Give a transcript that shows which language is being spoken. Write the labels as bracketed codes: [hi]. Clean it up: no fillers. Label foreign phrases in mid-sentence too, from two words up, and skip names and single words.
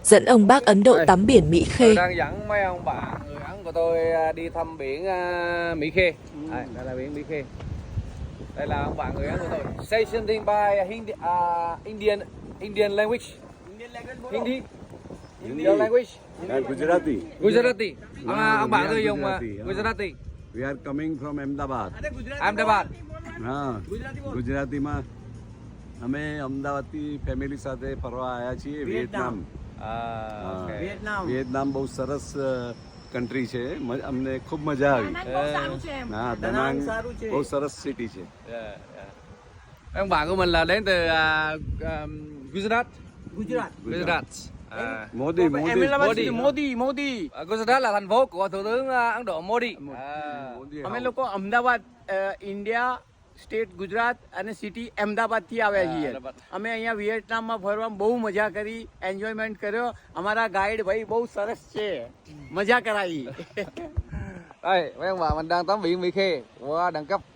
[vi] dẫn ông bác Ấn Độ tắm biển Mỹ Khê. Tôi đang dẫn mấy ông bạn người Ấn của tôi đi thăm biển Mỹ Khê. Đây là biển Mỹ Khê. Đây là ông bạn người Ấn của tôi. [en] Say something by Indian language. Hindi. Indian language. Gujarati. Gujarati. [vi] Ông bạn [en] we [vi] tôi [en] are [vi] dùng Gujarati, [en] Gujarati. We are coming from Ahmedabad. Ahmedabad. [gu] હા ગુજરાતીમાં અમે અમદાવાદથી ફેમિલી સાથે ફરવા આવ્યા છીએ વિયેતનામ. [en] Okay. [gu] વિયેતનામ બહુ સરસ કન્ટ્રી છે, અમને ખૂબ મજા આવી. હા, દનાંગ બહુ સરસ સિટી છે. [vi] Ông bạn của mình là đến từ Gujarat. Gujarat. [gu] મોદી મોદી [vi] Gujarat là thành phố của Thủ tướng Ấn Độ Modi. [gu] અમે લોકો અમદાવાદ ઇન્ડિયા સ્ટેટ ગુજરાત અને સિટી અમદાવાદ થી આવ્યા છીએ. અમે અહીંયા વિયેટનામમાં ફરવા બહુ મજા કરી, એન્જોયમેન્ટ કર્યો. અમારા ગાઈડ ભાઈ બહુ સરસ છે, મજા કરાવી. [vi] Đây, mấy ông bà mình đang tắm biển Mỹ Khê. Wow, đẳng cấp.